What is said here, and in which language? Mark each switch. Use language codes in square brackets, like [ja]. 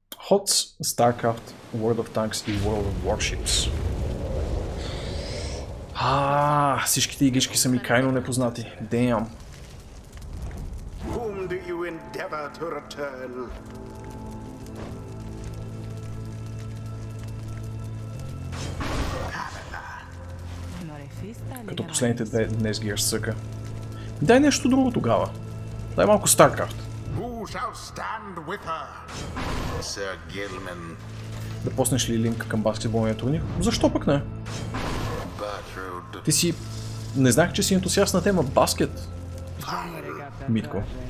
[bg] HOTS, StarCraft, World of Tanks и World of Warships. Всичките игрички са ми крайно непознати. [en] Damn. Whom do you endeavor to return? [bg] Като последните две днес ги разцъка. Дай нещо друго тогава. Дай малко StarCraft. [en] Who shall stand with her? Sir Gilman. [bg] Да поснеш ли линк към баскетболния турнир? Защо пък не? Bertrude. Ти си... Не знах, че си ентусиаст на тема баскет. Митко.